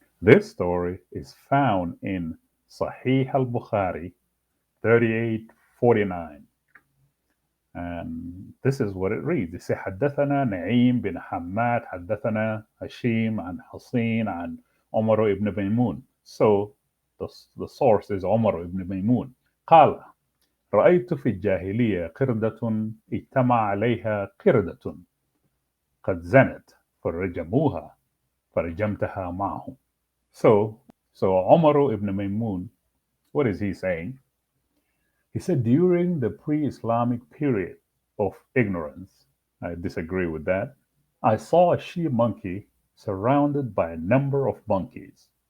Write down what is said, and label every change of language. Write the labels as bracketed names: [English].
[English] This story is found in Sahih al Bukhari 3849. And this is what it reads. It says, [Arabic] حدثنا نعيم بن حماد حدثنا هشيم عن حسين عن عمر ibn Maymun. [English] So the source is Umar ibn Maymun. [Arabic] قال رأيت في الجاهلية قردة اجتمع عليها قردة قد زنت فرجموها فرجمتها معهم. [English] So, so Umar ibn Maymun, what is he saying? He said during the pre-Islamic period of ignorance, I disagree with that, I saw a she monkey surrounded by a number of monkeys.